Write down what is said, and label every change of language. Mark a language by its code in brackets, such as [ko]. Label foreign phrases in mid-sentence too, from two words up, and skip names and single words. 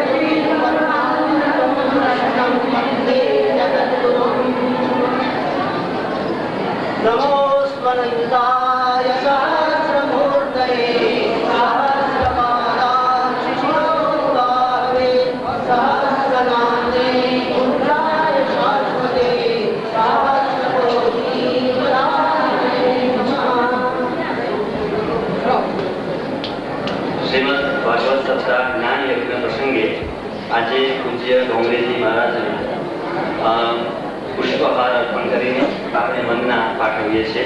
[sa] वन्दे जगद्गुरुं नमोऽस्मरन्ताय सहस्रमूर्तये सहस्रपादाक्षिशिरोभावे सहस्रनाम्ने रुद्राय शाश्वते [gu] શ્રીમદ ભાગવત સપ્તાહ જ્ઞાન યજ્ઞ પ્રસંગે આજે પૂજ્ય ડોંગરેજી મહારાજને પુષ્પહાર અર્પણ કરીને આપણે વંદના પાઠવીએ છીએ.